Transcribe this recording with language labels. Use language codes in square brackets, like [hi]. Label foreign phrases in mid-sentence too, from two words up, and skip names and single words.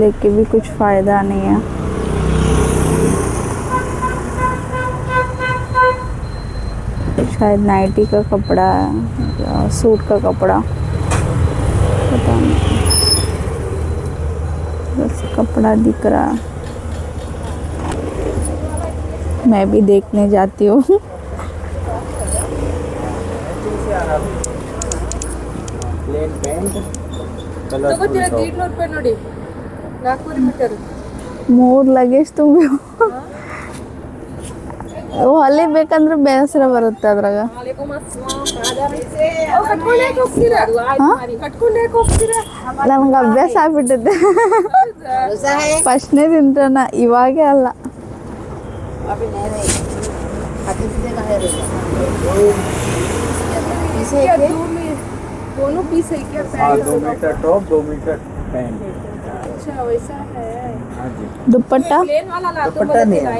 [hi] लेके भी कुछ फ़ायदा नहीं है। शायद नाइटी का कपड़ा है या सूट का कपड़ा, पता नहीं। बस कपड़ा दिख रहा है। मैं भी देखने जाती हूँ। [kn] ಮೂರ್ ಲಗೇಜ್ ತುಂಬಿ ಹೊಲಿ ಬೇಕಂದ್ರೆ ಬೇಸರ ಬರುತ್ತೆ ಅದ್ರಾಗ. ನನಗೆ ಅಭ್ಯಾಸ ಆಗ್ಬಿಟ್ಟಿದೆ. ಫಸ್ಟ್ನೇ ತಿಂತಾನ, ಇವಾಗೇ ಅಲ್ಲ. [hi] दोनों पीस है क्या? 2 मीटर टॉप 2 मीटर पैंट। अच्छा वैसा है। हाँ जी। दुपट्टा दुपट्टा नहीं है।